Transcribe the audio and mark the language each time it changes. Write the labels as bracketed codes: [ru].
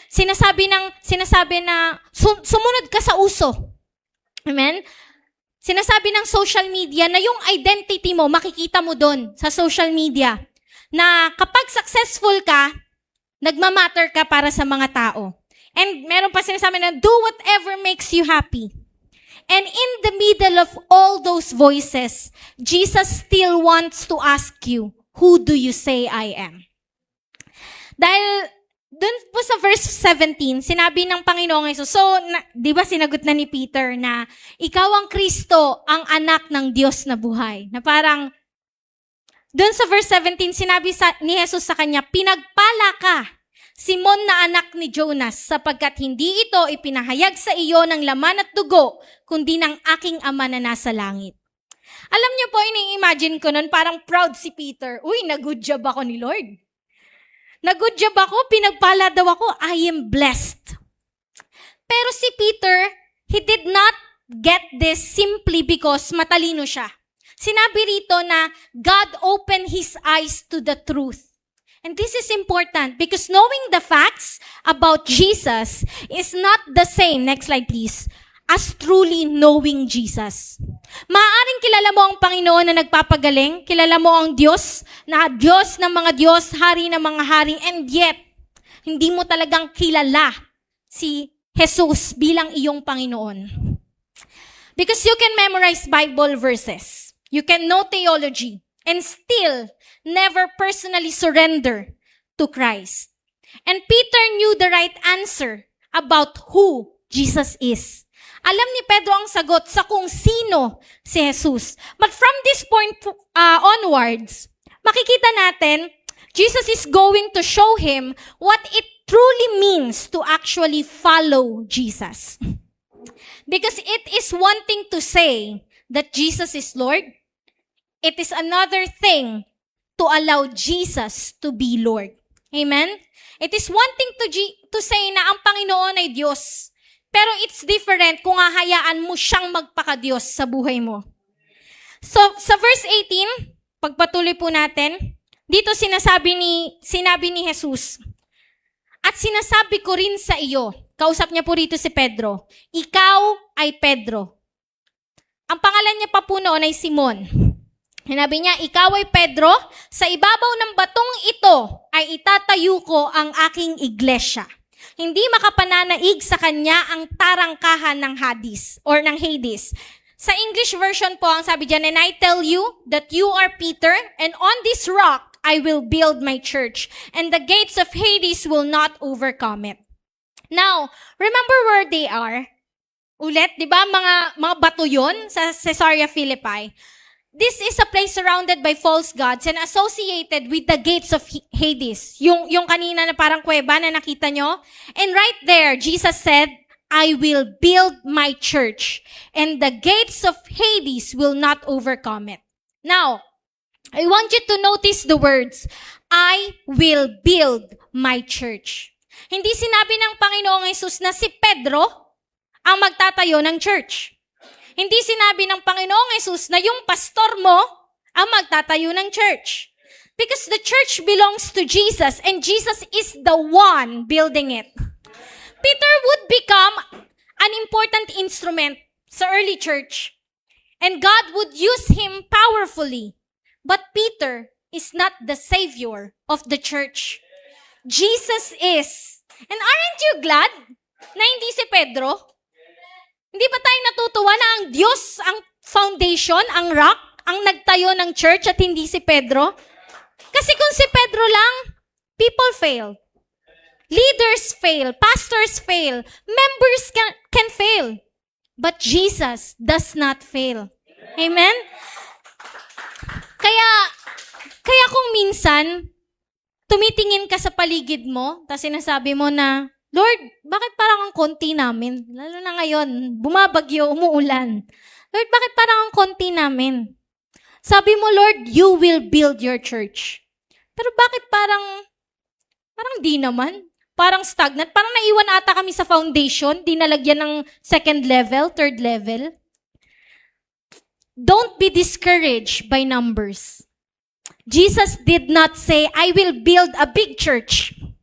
[tl] Sinasabi na sumunod ka sa uso. Amen? Sinasabi ng social media na yung identity mo, makikita mo doon sa social media. Na kapag successful ka, nagmamatter ka para sa mga tao. [en] And [tl] meron pa sinasabi na, [en] do whatever makes you happy. And in the middle of all those voices, Jesus still wants to ask you, who do you say I am? [tl] Dahil dun po sa verse 17, sinabi ng Panginoong Hesus, di ba sinagot na ni Peter na, ikaw ang Kristo, ang anak ng Diyos na buhay. Na parang, dun sa verse 17, sinabi ni Jesus sa kanya, pinagpala ka, Simon na anak ni Jonas, sapagkat hindi ito ipinahayag sa iyo ng laman at dugo, kundi ng aking Ama na nasa langit. Alam niyo po, ini-imagine ko nun, parang proud si Peter. Uy, nag-good job ako ni Lord. Nag-good job ako, pinagpala daw ako, [en] I am blessed. [tl] Pero si [en] Peter, he did not get this simply because [tl] matalino siya. Sinabi rito na [en] God opened His eyes to the truth. And this is important because knowing the facts about Jesus is not the same, next slide please, as truly knowing Jesus. [tl] Maaaring kilala mo ang Panginoon na nagpapagaling, kilala mo ang Diyos na Diyos ng mga Diyos, Hari ng mga hari, [en] and yet, [tl] hindi mo talagang kilala si Jesus bilang iyong Panginoon. [en] Because you can memorize Bible verses, you can know theology, and still never personally surrender to Christ. And Peter knew the right answer about who Jesus is. [tl] Alam ni Pedro ang sagot sa kung sino si Jesus. [en] But from this point onwards, [tl] makikita natin, [en] Jesus is going to show him what it truly means to actually follow Jesus. Because it is one thing to say that Jesus is Lord. It is another thing to allow Jesus to be Lord. Amen? It is one thing to say [tl] na ang Panginoon ay Diyos. Pero [en] it's different [tl] kung hahayaan mo siyang magpaka-Diyos sa buhay mo. So, sa verse 18, pagpatuloy po natin, dito sinabi ni Jesus, at sinasabi ko rin sa iyo, kausap niya po rito si Pedro, ikaw ay Pedro. Ang pangalan niya pa po noon ay Simon. Sinabi niya, ikaw ay Pedro, sa ibabaw ng batong ito ay itatayo ko ang aking iglesia. Hindi makapananaig sa kanya ang tarangkahan ng Hades or ng Hades. Sa English version po, ang sabi diyan, [en] and I tell you that you are Peter, and on this rock I will build my church, and the gates of Hades will not overcome it. Now, remember where they are? [tl] Ulit, di ba, mga bato yun sa Caesarea Philippi. [en] This is a place surrounded by false gods and associated with the gates of Hades. [tl] Yung kanina na parang kuweba na nakita nyo. [en] And right there, Jesus said, I will build my church, and the gates of Hades will not overcome it. Now, I want you to notice the words, I will build my church. [tl] Hindi sinabi ng Panginoong Hesus na si Pedro ang magtatayo ng church. Hindi sinabi ng Panginoong Hesus na yung pastor mo ang magtatayo ng church. [en] Because the church belongs to Jesus and Jesus is the one building it. Peter would become an important instrument sa early church. And God would use him powerfully. But Peter is not the savior of the church. Jesus is. And aren't you glad [tl] na hindi si Pedro? Hindi ba tayo natutuwa na ang Diyos, ang foundation, ang rock, ang nagtayo ng church at hindi si Pedro? Kasi kung si Pedro lang, [en] people fail. Leaders fail. Pastors fail. Members can fail. But Jesus does not fail. Amen? [tl] Kaya kung minsan, tumitingin ka sa paligid mo, tapos sinasabi mo na, Lord, bakit parang ang konti namin? Lalo na ngayon, bumabagyo, umuulan. Lord, bakit parang ang konti namin? Sabi mo, [en] Lord, you will build your church. [tl] Pero bakit parang di naman? Parang stagnant. Parang naiwan ata kami sa foundation, di nalagyan ng second level, third level. [en] Don't be discouraged by numbers. Jesus did not say, I will build a big church.